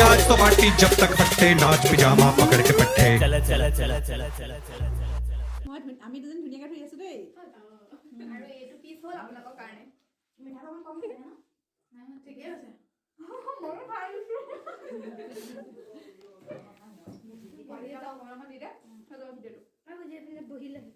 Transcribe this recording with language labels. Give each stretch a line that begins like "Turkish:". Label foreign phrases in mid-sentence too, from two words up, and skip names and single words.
Hindi: तो पार्टी जब तक फट्टे नाच पिजामा पकड़ के पट्टे
Assamese: আমি দুজন ধুনীয়াকৈ ধুই আছো দেই আৰু এইটো পিছ হ'ল আপোনালোকৰ কাৰণে মিঠা অকণ কম দিলে ন ঠিকে আছে মই খাই আছো গৰমত দি দে ভিডিঅ'টো বহিলে